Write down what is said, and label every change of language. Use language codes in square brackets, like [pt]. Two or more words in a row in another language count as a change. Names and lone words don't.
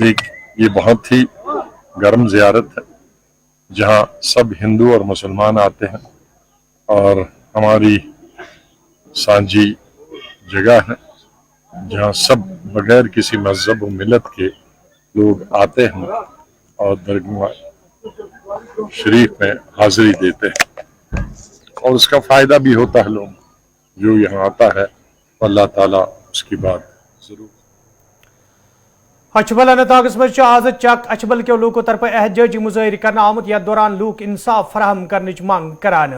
[hi] लेकिन ये बहुत ही गर्म ज़ियारत है, जहाँ सब हिंदू और मुसलमान आते हैं और हमारी सांझी जगह है जहाँ सब बगैर किसी मजहब व मिलत के लोग आते हैं और दरगाह शरीफ में हाजिरी देते हैं और उसका फ़ायदा भी होता है। लोग जो यहाँ आता है अल्लाह ताला उसकी बात ज़रूर। [ks] अछबल अनंतनागस मज आज चक अछबल के लूकों तरफ एहजाजी मुजाहरे करने आमुत यथ दौरान लूक इंसाफ फराहम करने मांग करान।